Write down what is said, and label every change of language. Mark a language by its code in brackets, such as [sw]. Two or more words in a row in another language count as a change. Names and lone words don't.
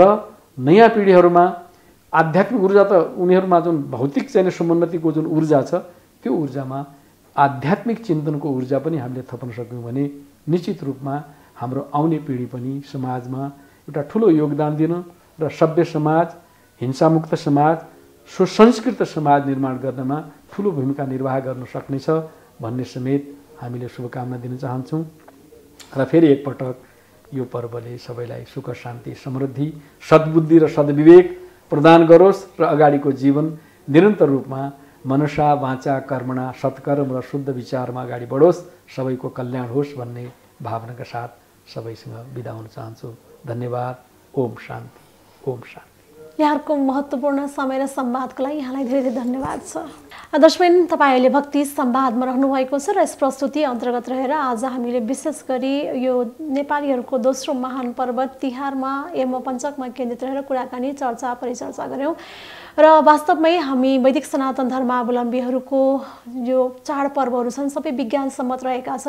[ne] नयाँ पिँढीहरूमा आध्यात्मिक ऊर्जा त उनीहरूमा जुन भौतिक चाहिँ समुन्नतिको जुन ऊर्जा छ, त्यो ऊर्जामा आध्यात्मिक चिन्तनको ऊर्जा पनि हामीले थप्न सक्यौँ भने निश्चित रूपमा हाम्रो आउने पिँढी पनि समाजमा एउटा ठुलो योगदान दिन र सभ्य समाज, हिंसामुक्त समाज, सुसंस्कृत समाज निर्माण गर्नमा ठुलो भूमिका निर्वाह गर्न सक्नेछ भन्ने समेत हामीले शुभकामना दिन चाहन्छौँ। र फेरि एकपटक यो पर्वले सबैलाई सुख, शान्ति, समृद्धि, सद्बुद्धि र सद्विवेक प्रदान गरोस् र अगाडिको जीवन निरन्तर रूपमा [sa] मनसा वाचा कर्मणा [ne] सत्कर्म र शुद्ध विचारमा अगाडि बढोस्, सबैको कल्याण होस् भन्ने भावनाका साथ सबैसँग बिदा हुन चाहन्छु। धन्यवाद। [sa] ओम शान्ति, ओम शान्ति। [ne] यहाँको महत्त्वपूर्ण समय र संवादको लागि यहाँलाई धेरै धेरै धन्यवाद छ। दर्शकबिन, तपाईहरूले भक्ति संवादमा रहनुभएको छ र यस प्रस्तुति अन्तर्गत रहेर आज हामीले विशेष गरी यो नेपालीहरूको दोस्रो महान पर्व तिहारमा यमपञ्चकमा केन्द्रित रहेर कुराकानी, चर्चा, परिचर्चा गऱ्यौँ र वास्तवमै हामी वैदिक सनातन धर्मावलम्बीहरूको यो चाडपर्वहरू छन् सबै विज्ञान सम्मत रहेका छन्।